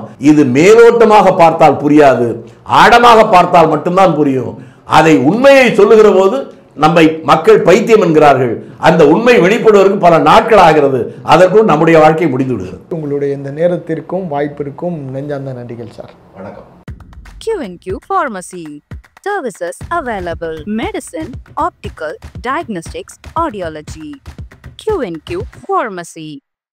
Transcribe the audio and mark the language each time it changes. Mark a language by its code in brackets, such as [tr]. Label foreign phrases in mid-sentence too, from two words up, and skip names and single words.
[ta] இது மேலோட்டமாக பார்த்தால் புரியாது, ஆழமாக பார்த்தால் மட்டும்தான் புரியும். அதை உண்மையை சொல்லுகிற போது நம்மை மக்கள் பைத்தியம் என்கிறார்கள். அந்த உண்மை வெளிப்படுவதற்கு பல நாட்கள் ஆகிறது. அதற்கும் நம்முடைய வாழ்க்கை முடிந்து விடுகிறது. உங்களுடைய இந்த நேரத்திற்கும் வாய்ப்பிற்கும் நெஞ்சார்ந்த நன்றிகள் சார். வணக்கம். [en] Q&Q Pharmacy. Services available: medicine, optical, diagnostics, audiology. Q&Q Pharmacy.